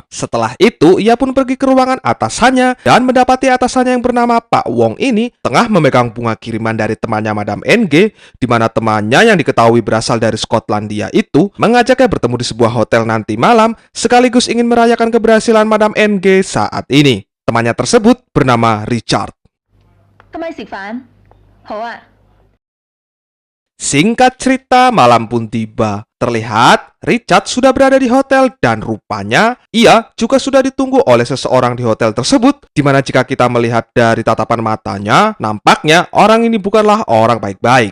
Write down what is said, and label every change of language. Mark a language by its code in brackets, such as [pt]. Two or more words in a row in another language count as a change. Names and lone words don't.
[id] Setelah itu, ia pun pergi ke ruangan atasannya dan mendapati atasannya yang bernama Pak Wong ini tengah memegang bunga kiriman dari temannya Madam NG, di mana temannya yang diketahui berasal dari Skotlandia itu mengajaknya bertemu di sebuah hotel nanti malam sekaligus ingin merayakan keberhasilan Madam NG saat ini. Temannya tersebut bernama Richard. [yue] 今晚食飯？好啊， [id] Singkat cerita, malam pun tiba. Terlihat Richard sudah berada di hotel dan rupanya ia juga sudah ditunggu oleh seseorang di hotel tersebut, di mana jika kita melihat dari tatapan matanya, nampaknya orang ini bukanlah orang baik-baik.